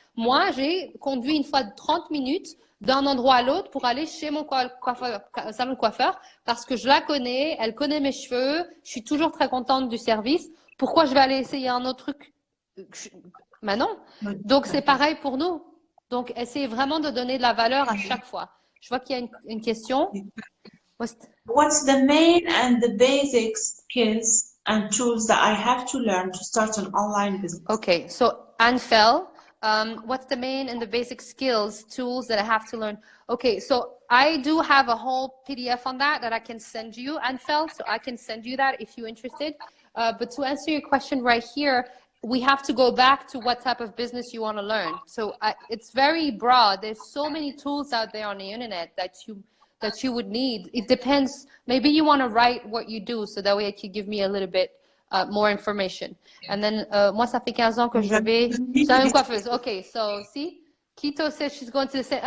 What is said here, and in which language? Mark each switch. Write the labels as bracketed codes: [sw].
[fr] Moi, j'ai conduit une fois de 30 minutes d'un endroit à l'autre pour aller chez mon salon de coiffeur parce que je la connais, elle connaît mes cheveux, je suis toujours très contente du service. Pourquoi je vais aller essayer un autre truc? Ben non. Donc, c'est pareil pour nous. Donc, essayez vraiment de donner de la valeur à chaque fois. Je vois qu'il y a une question. [en] What's the main and the basic skills and tools that I have to learn to start an online business? Okay, so Anfel, what's the main and the basic skills, tools that I have to learn? Okay, so I do have a whole PDF on that I can send you, Anfel, so I can send you that if you're interested. But to answer your question right here, we have to go back to what type of business you want to learn. So it's very broad. There's so many tools out there on the internet that you would need. It depends. Maybe you want to write what you do, so that way it could give me a little bit more information. [fr] And then, moi, ça fait 15 ans que je vais chez la même coiffeuse. [en] Okay, so see, Kito says she's going to the same.